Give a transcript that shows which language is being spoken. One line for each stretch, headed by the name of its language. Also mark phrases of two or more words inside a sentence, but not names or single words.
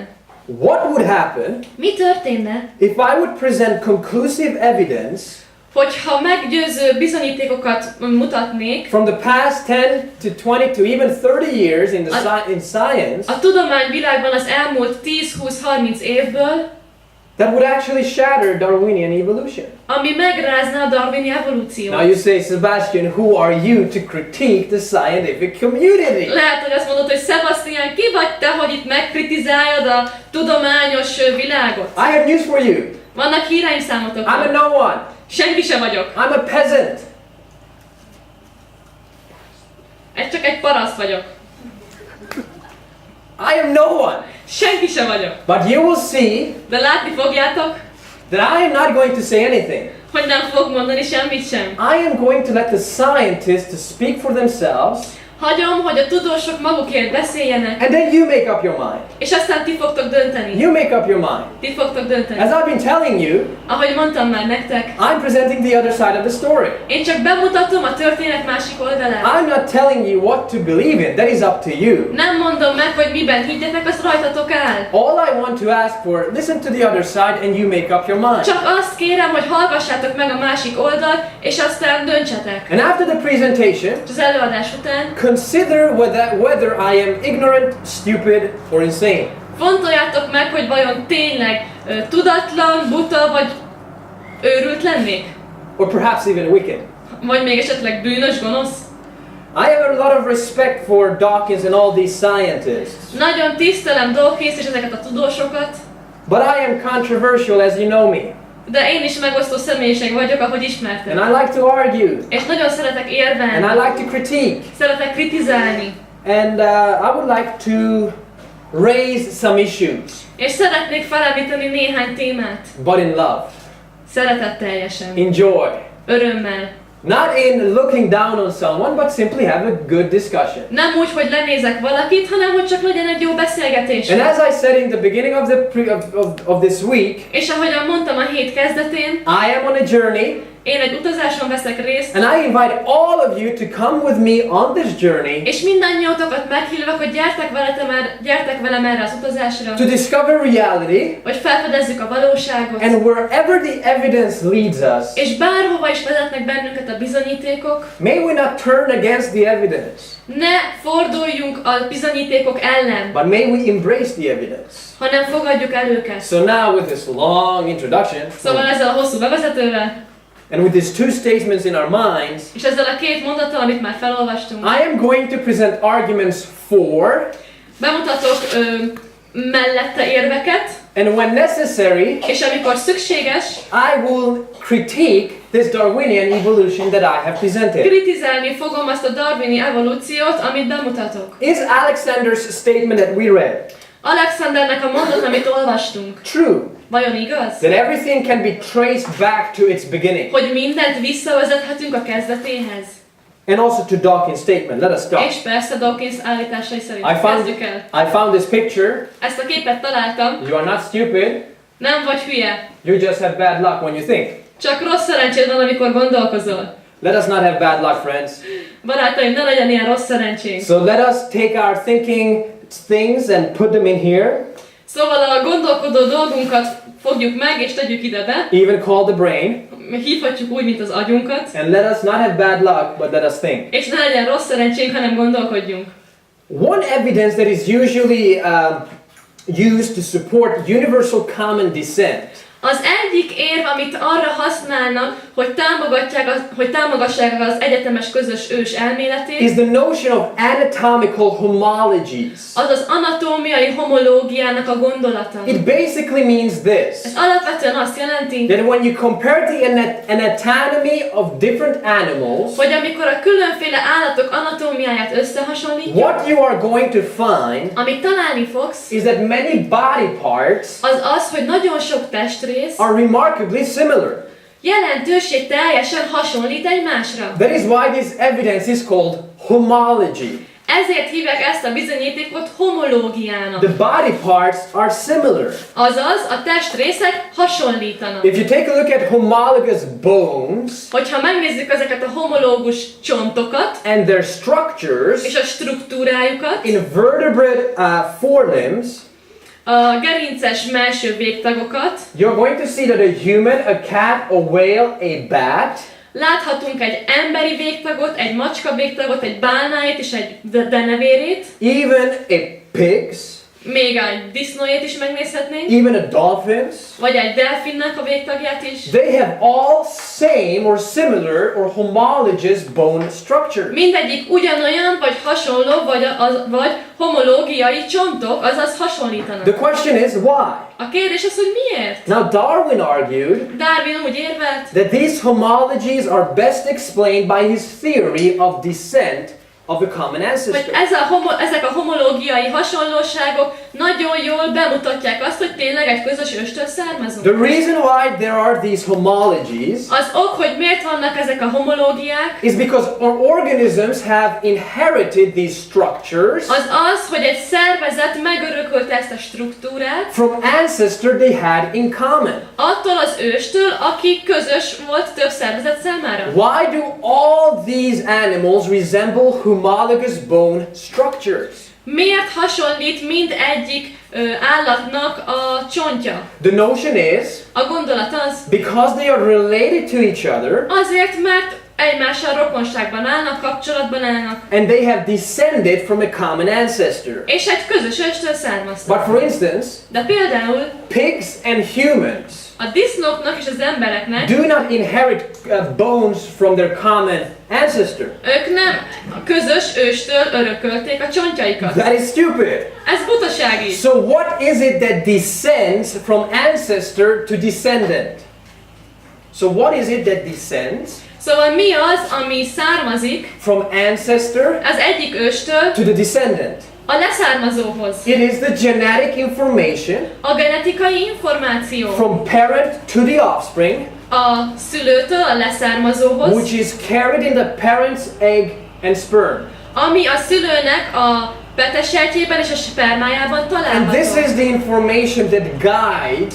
English: What would happen
Hungarian: Mi történne,
English: if I would present conclusive evidence
Hungarian: hogyha meggyőző bizonyítékokat mutatnék
English: from the past 10 to 20 to even 30 years in science
Hungarian: a tudományvilágban az elmúlt 10-20-30 évből,
English: that would actually shatter Darwinian evolution?
Hungarian: ami megrázná a darwini evolúciót?
English: Now you say, Sebastian, who are you to critique the scientific community?
Hungarian: Lehet, hogy azt mondod, hogy Sebastian, ki vagy te, hogy itt megkritizáljad a tudományos világot?
English: I have news for you.
Hungarian: Vannak híreim
English: I'm a
Hungarian: számotokra.
English: no one.
Hungarian: Senki sem vagyok.
English: I'm a peasant.
Hungarian: Csak egy paraszt vagyok.
English: I am no one.
Hungarian: Senki sem vagyok.
English: But you will see
Hungarian: De látni fogjátok,
English: that I am not going to say anything.
Hungarian: hogy nem fog mondani semmit sem.
English: I am going to let the scientists speak for themselves,
Hungarian: Hagyom, hogy a tudósok magukért beszéljenek,
English: and then you make up your mind.
Hungarian: és aztán ti fogtok dönteni.
English: You make up your mind.
Hungarian: Ti fogtok dönteni.
English: As I've been telling you,
Hungarian: Ahogy mondtam már nektek,
English: I'm presenting the other side of the story.
Hungarian: én csak bemutatom a történet másik oldalát.
English: I'm not telling you what to believe in. That is up to you.
Hungarian: Nem mondom meg, hogy miben higgyetek, az rajtatok áll.
English: All I want to ask for, listen to the other side and you make up your mind.
Hungarian: Csak azt kérem, hogy hallgassátok meg a másik oldalt, és aztán döntsetek.
English: And after the presentation,
Hungarian: És az előadás után
English: consider whether I am ignorant, stupid, or insane.
Hungarian: fontoljátok meg, hogy vajon tényleg tudatlan, buta vagy őrült lennék?
English: Or perhaps even wicked.
Hungarian: Vagy még esetleg bűnös, gonosz?
English: I have a lot of respect for Dawkins and all these scientists.
Hungarian: Nagyon tisztelem Dawkins és ezeket a tudósokat,
English: But I am controversial, as you know me.
Hungarian: De én is megosztó személyiség vagyok, ahogy ismertek.
English: And I like to argue.
Hungarian: És nagyon szeretek érvelni.
English: And I like to critique.
Hungarian: Szeretek kritizálni.
English: And I would like to raise some issues.
Hungarian: És szeretnék felemlíteni néhány témát.
English: But in love.
Hungarian: Szeretetteljesen.
English: In joy.
Hungarian: Örömmel.
English: Not in looking down on someone, but simply have a good discussion.
Hungarian: Nem úgy, hogy lenézek valakit, hanem hogy csak legyen egy jó beszélgetés.
English: And as I said in the beginning of this week,
Hungarian: És ahogyan mondtam a hét kezdetén,
English: I am on a journey.
Hungarian: én egy utazáson veszek részt.
English: And I invite all of you to come with me on this journey.
Hungarian: És mindannyiótokat meghívok, hogy gyertek velem erre az utazásra.
English: To discover reality.
Hungarian: Hogy felfedezzük a valóságot.
English: And wherever the evidence leads us.
Hungarian: És bárhova is vezetnek bennünket a bizonyítékok.
English: May we not turn against the evidence.
Hungarian: Ne forduljunk a bizonyítékok ellen.
English: But may we embrace the evidence.
Hungarian: Hanem fogadjuk el őket.
English: So now with this long introduction.
Hungarian: Szóval ezzel a hosszú bevezetővel.
English: And with these two statements in our minds,
Hungarian: és ezzel a két mondattal, amit már felolvastunk,
English: I am going to present arguments for,
Hungarian: bemutatok mellette érveket,
English: and when necessary,
Hungarian: és amikor szükséges,
English: I will critique this Darwinian evolution that I have presented.
Hungarian: Kritizálni fogom azt a darwini evolúciót, amit bemutatok.
English: Is Alexander's statement that we read
Hungarian: Alexandernek a mondat, amit olvastunk,
English: true?
Hungarian: vajon igaz?
English: That everything can be traced back to its beginning.
Hungarian: Hogy mindent visszavezethetünk a kezdetéhez.
English: And also to Dawkins' statement. Let us start.
Hungarian: És persze Dawkins állításai szerint. Kezdjük el.
English: I found this picture.
Hungarian: Ezt a képet találtam.
English: You are not stupid.
Hungarian: Nem vagy hülye.
English: You just have bad luck when you think.
Hungarian: Csak rossz szerencséd van, amikor gondolkozol.
English: Let us not have bad luck, friends.
Hungarian: Barátaim, ne legyen ilyen rossz szerencsénk.
English: So let us take our thinking things and put them in here.
Hungarian: Szóval a gondolkodó dolgunkat fogjuk meg és tegyük ide be.
English: Even call the brain.
Hungarian: Hívhatjuk úgy, mint az agyunkat.
English: And let us not have bad luck, but let us think.
Hungarian: És ne legyen rossz szerencsénk, hanem gondolkodjunk.
English: One evidence that is usually used to support universal common descent.
Hungarian: Az egyik érv, amit arra használnak, hogy támogassák az egyetemes közös ős elméletét,
English: is the notion of anatomical homologies.
Hungarian: az az anatómiai homológiának a gondolata.
English: It basically means this.
Hungarian: Ez alapvetően azt jelenti,
English: That when you compare the anatomy of different animals,
Hungarian: hogy amikor a különféle állatok anatómiáját összehasonlítjuk,
English: what you are going to find
Hungarian: amit találni fogsz,
English: is that many body parts
Hungarian: az, hogy nagyon sok testrész
English: are remarkably similar.
Hungarian: jelentőség teljesen hasonlít egymásra.
English: That is why this evidence is called homology.
Hungarian: Ezért hívják ezt a bizonyítékot homológiának.
English: The body parts are similar.
Hungarian: Azaz, a testrészek hasonlítanak.
English: If you take a look at homologous bones,
Hungarian: hogyha megnézzük ezeket a homológus csontokat,
English: and their structures,
Hungarian: és a struktúrájukat,
English: in vertebrate forelimbs,
Hungarian: a gerinces mellső végtagokat,
English: you're going to see that a human, a cat, a whale, a bat,
Hungarian: láthatunk egy emberi végtagot, egy macska végtagot, egy bálnáit és egy denevérét,
English: even a pigs,
Hungarian: még egy disznójét is megnézhetnénk,
English: even a dolphins.
Hungarian: vagy egy delfinnek a végtagját is.
English: They have all same or similar or homologous bone structures.
Hungarian: Mindegyik ugyanolyan, vagy hasonló, vagy homológiai csontok, azaz hasonlítanak.
English: The question is why?
Hungarian: A kérdés az, hogy miért?
English: Now Darwin argued
Hungarian: Darwin úgy érvelt,
English: that these homologies are best explained by his theory of descent of the common ancestor.
Hungarian: hogy ezek a homológiai hasonlóságok nagyon jól bemutatják azt, hogy tényleg egy közös őstől származunk.
English: The reason why there are these homologies
Hungarian: Az ok, hogy miért vannak ezek a homológiák,
English: is because our organisms have inherited these structures
Hungarian: az, hogy egy szervezet megörökölte ezt a struktúrát
English: from ancestor they had in common.
Hungarian: attól az őstől, aki közös volt több szervezet számára.
English: Why do all these animals resemble homologous bone structures?
Hungarian: Miért hasonlít mindegyik állatnak a csontja?
English: The notion is
Hungarian: A gondolat az,
English: because they are related to each other
Hungarian: azért, mert egymással rokonságban állnak, kapcsolatban állnak,
English: and they have descended from a common ancestor.
Hungarian: és egy közös őstől származtak.
English: But for instance,
Hungarian: De például
English: pigs and humans
Hungarian: a disznóknak és az embereknek
English: do not inherit bones from their common ancestor.
Hungarian: ők nem a közös őstől örökölték a csontjaikat.
English: That is stupid.
Hungarian: Ez butaság is.
English: So what is it that descends from ancestor to descendant? So what is it that descends
Hungarian: Szóval mi az, ami származik
English: from ancestor
Hungarian: az egyik őstől
English: to the descendant?
Hungarian: a leszármazóhoz?
English: It is the genetic information
Hungarian: A genetikai információ
English: from parent to the offspring,
Hungarian: a szülőtől a leszármazóhoz,
English: which is carried in the parent's egg and sperm.
Hungarian: ami a szülőnek a petesejtjében és a spermájában
English: And this is
Hungarian: található.
English: the information that guides